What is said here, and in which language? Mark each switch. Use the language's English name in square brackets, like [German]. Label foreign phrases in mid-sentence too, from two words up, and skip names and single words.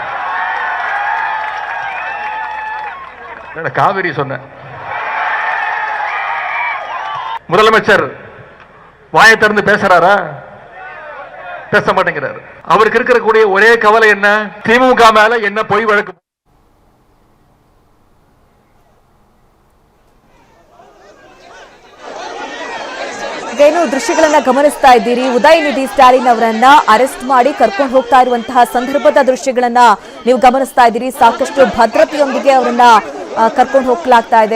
[Tamil] காவிரி சொன்ன முதலமைச்சர் வாயை திறந்து பேசுறாரா? பேச மாட்டேங்கிறாரு. அவருக்கு இருக்கக்கூடிய ஒரே கவலை என்ன? திமுக மேல என்ன பொய் வழக்கு. [Kannada] ಏನು ದೃಶ್ಯಗಳನ್ನ ಗಮನಿಸ್ತಾ ಇದ್ದೀರಿ. ಉದಯನಿಧಿ ಸ್ಟಾಲಿನ್ ಅವರನ್ನ ಅರೆಸ್ಟ್ ಮಾಡಿ ಕರ್ಕೊಂಡು ಹೋಗ್ತಾ ಇರುವಂತಹ ಸಂದರ್ಭದ ದೃಶ್ಯಗಳನ್ನ ನೀವು ಗಮನಿಸ್ತಾ ಇದ್ದೀರಿ. ಸಾಕಷ್ಟು ಭದ್ರತೆಯೊಂದಿಗೆ ಅವರನ್ನ ಕರ್ಕೊಂಡು ಹೋಗ್ಲಾಗ್ತಾ ಇದೆ.